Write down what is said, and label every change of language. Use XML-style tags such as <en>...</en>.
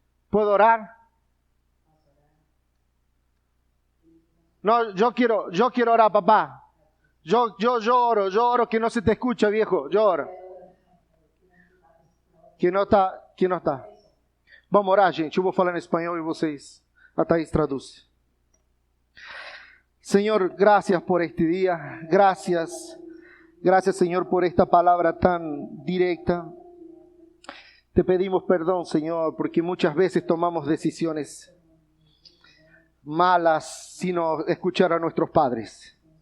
<es>¿Puedo orar? No, yo quiero orar, papá. Yo oro que no se te escucha, viejo. Yo oro.</es> <pt>Que não está? Vamos orar, gente. Eu vou falar em espanhol e vocês, a Thaís traduz.</pt> <es>Señor, gracias por este día. Gracias, Señor, por esta palabra tan directa. Te pedimos perdón, Señor, porque muchas veces tomamos decisiones malas sin escuchar a nuestros padres.</es>